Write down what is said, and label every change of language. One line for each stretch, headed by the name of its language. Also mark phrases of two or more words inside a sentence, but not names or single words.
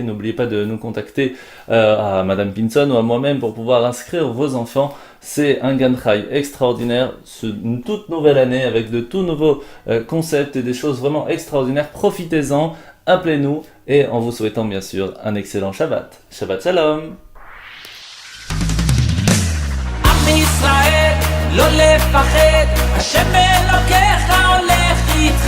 French: N'oubliez pas de nous contacter à Madame Pinson ou à moi-même pour pouvoir inscrire vos enfants. C'est un Gan Chai extraordinaire. C'est une toute nouvelle année avec de tout nouveaux concepts et des choses vraiment extraordinaires. Profitez-en, appelez-nous et en vous souhaitant bien sûr un excellent Shabbat.
Hebrew: שבת שלום. ישראל, לא לפחד, השם אלוקיך הולך איתך.